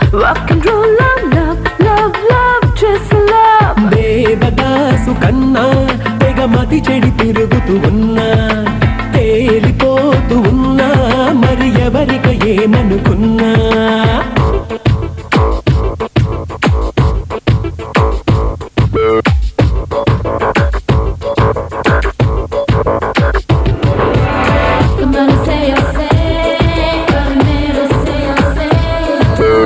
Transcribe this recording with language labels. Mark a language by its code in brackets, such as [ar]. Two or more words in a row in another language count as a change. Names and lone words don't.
[en] rock and roll love, love, love, love, just love. [te] దేవదాసు కన్నా తెగ మతి చెడి తిరుగుతూ ఉన్నా, తేలిపోతూ ఉన్నా, మరి ఎవరిక ఏమనుకున్నా. [en] Come on and say your say, come and say your say.